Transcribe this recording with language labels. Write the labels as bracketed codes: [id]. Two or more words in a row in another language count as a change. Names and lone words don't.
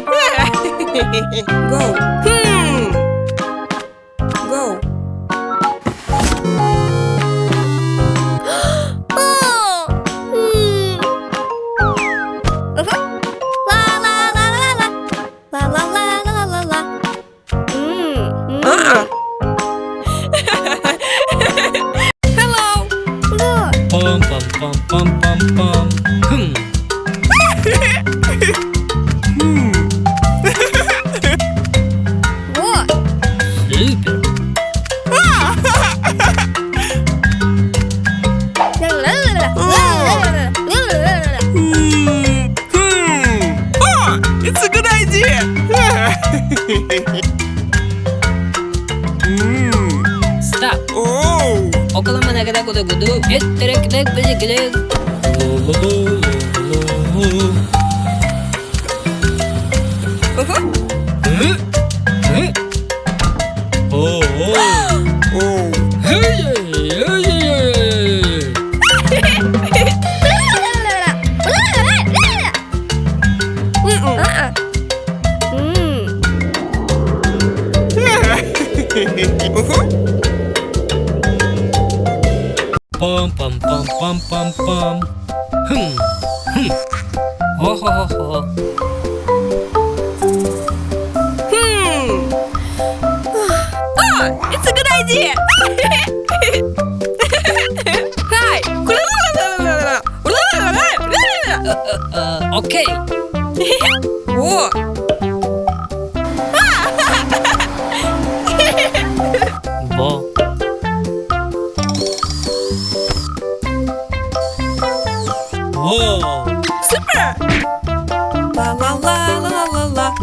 [en] Go. Go. Oh. La la la la la. La la la la la la. Hello. Good. Pam pam pam pam pam pam. Good. Super. It's a good idea. Stop. Oh. okalama nagada gudu gudu. Etterek dek bicik dek. Lo lo lo lo lo lo. Oh oh. Hey hey hey. Pam pam pam pam pam pam. Ho ho ho ho. It's a good idea. Hi. Okay. Whoa. Bo. Whoa. Super. La la la la la la.